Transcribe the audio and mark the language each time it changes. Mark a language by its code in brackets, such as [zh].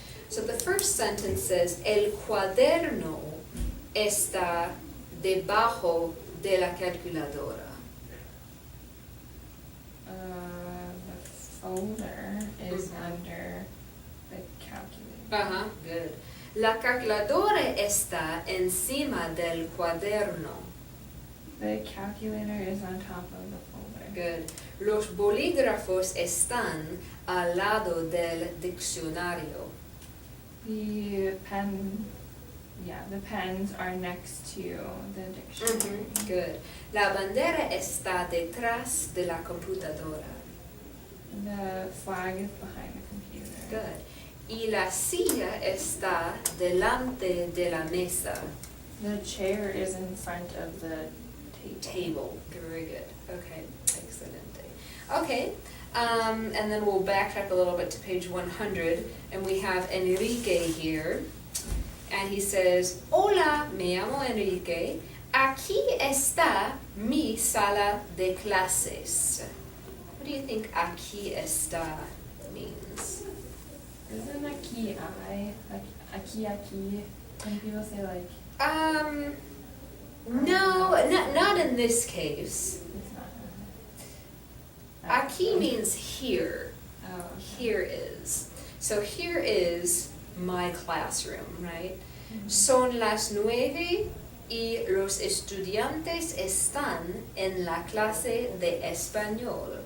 [en] So the first sentence says, [es] el cuaderno está debajo de la calculadora. [en] The folder is under the calculator. Good. [es] La calculadora está encima del cuaderno. [en] The calculator is on top of the folder. Good. [es] Los bolígrafos están al lado del diccionario. [en] The pens are next to the dictionary. Good. [es] La bandera está detrás de la computadora. [en] The flag is behind the computer. Good. [es] Y la silla está delante de la mesa. [en] The chair is in front of the Table. Very good. Okay. Excellent. Okay. And then we'll backtrack a little bit to page 100, and we have Enrique here. And he says, [es] Hola, me llamo Enrique. Aquí está mi sala de clases. [en] What do you think [es] aquí está [en] means? Isn't aquí I? Like aquí? When people say like, No, not in this case. it's not. Aquí means here. Oh, okay. Here is. So here is my classroom, right? Mhm. [es] Son las 9 y los estudiantes están en la clase de español.